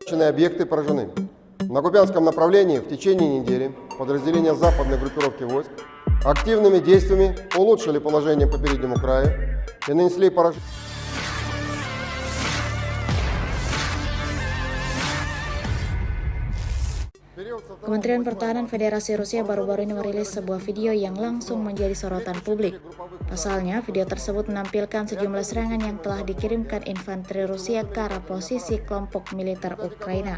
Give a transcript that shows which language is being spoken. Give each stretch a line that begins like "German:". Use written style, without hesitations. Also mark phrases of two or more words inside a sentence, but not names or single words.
Russian: Объекты поражены. На Купянском направлении в течение недели подразделения западной группировки войск активными действиями улучшили положение по переднему краю и нанесли поражение.
Indonesian: Kementerian Pertahanan Federasi Rusia baru-baru ini merilis sebuah video yang langsung menjadi sorotan publik. Pasalnya, video tersebut menampilkan sejumlah serangan yang telah dikirimkan infanteri Rusia ke arah posisi kelompok militer Ukraina.